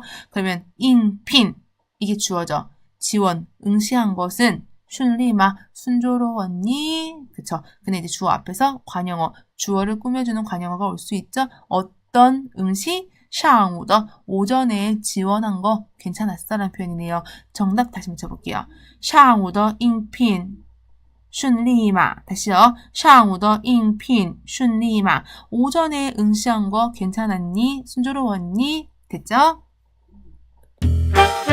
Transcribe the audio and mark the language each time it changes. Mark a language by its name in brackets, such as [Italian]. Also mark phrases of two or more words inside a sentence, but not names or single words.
[Korean] 그러면 잉핀 이게 주어죠. 지원, 응시한 것은 순리마, 순조로웠니? 그쵸. 근데 이제 주어 앞에서 관용어, 주어를 꾸며주는 관용어가 올 수 있죠. 어떤 응시? [Chinese] 上午的 [Korean] 오전에 지원한 거 괜찮았어 라는 표현이네요. 정답 다시 맞춰볼게요. [Chinese] 上午的应聘顺利吗? 다시요. 上午的应聘顺利吗? [Korean] 오전에 응시한 거 괜찮았니? 순조로웠니? 됐죠?